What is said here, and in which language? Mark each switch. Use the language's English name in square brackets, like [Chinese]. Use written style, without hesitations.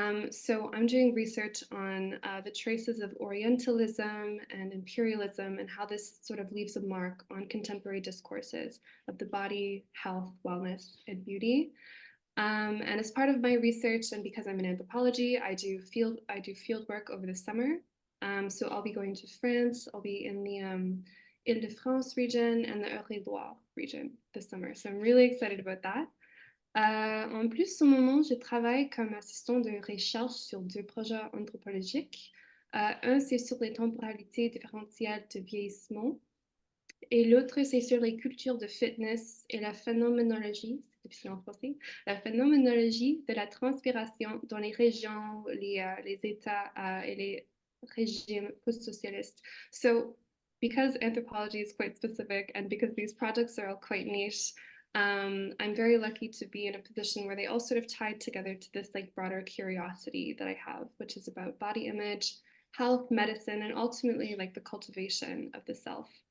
[English] So I'm doing research on the traces of Orientalism and imperialism and how this sort of leaves a mark on contemporary discourses of the body, health, wellness, and beauty. And as part of my research, and because I'm in anthropology, I do field work over the summer. So I'll be going to France. I'll be in the Île-de-France region and the Eure-et-Loire region this summer. So I'm really excited about that. [French] En plus, au moment, je travaille comme assistant de recherche sur 2 projets anthropologiques. Un, c'est sur les temporalités différentielles de vieillissement. Et l'autre, c'est sur les cultures de fitness et la phénoménologie, c'est difficile en français, la phénoménologie de la transpiration dans les régions, les États et les régimes post-socialistes. [English] So, because anthropology is quite specific and because these projects are all quite niche, I'm very lucky to be in a position where they all sort of tied together to this like broader curiosity that I have, which is about body image, health, medicine, and ultimately like the cultivation of the self.